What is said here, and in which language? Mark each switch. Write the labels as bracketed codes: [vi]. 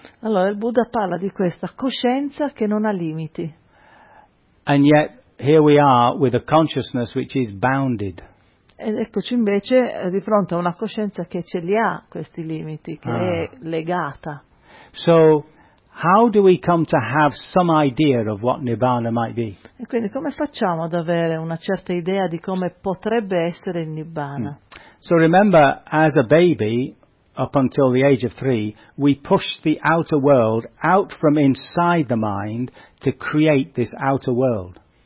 [it] Allora il Buddha parla di questa coscienza che non ha limiti. [en] And yet here we are with a consciousness which is bounded. [it] Ed eccoci invece di fronte a una coscienza che ce li ha questi limiti, che è legata. [en] So how do we come to have some idea of what Nibbana might be? [it] E quindi come facciamo ad avere una certa idea di come potrebbe essere il Nibbana? [en] So remember, as a baby, up until the age of 3, we push the outer world out from inside the mind to create this outer world.